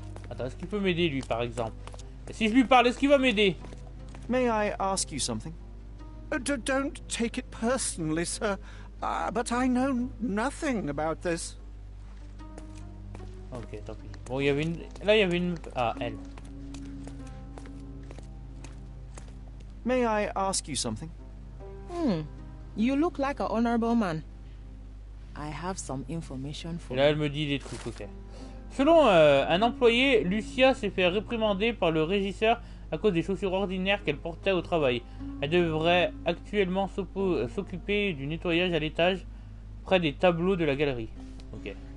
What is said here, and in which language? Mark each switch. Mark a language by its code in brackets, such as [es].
[fr] Attends, est-ce qu'il peut m'aider, lui, par exemple? Et si je lui parle, est-ce qu'il va m'aider? [en] May I ask you something? Don't take it personally, sir. But I know nothing about this. [fr] Ok, tant pis. Bon, il y avait une... Là, il y avait une... Ah, elle. [en] May I ask you something? You look like an honorable man. I have some information for you. [fr] Et là, elle me dit des trucs, ok. Selon un employé, Lucia s'est fait réprimander par le régisseur à cause des chaussures ordinaires qu'elle portait au travail. Elle devrait actuellement s'occuper du nettoyage à l'étage près des tableaux de la galerie. Ok.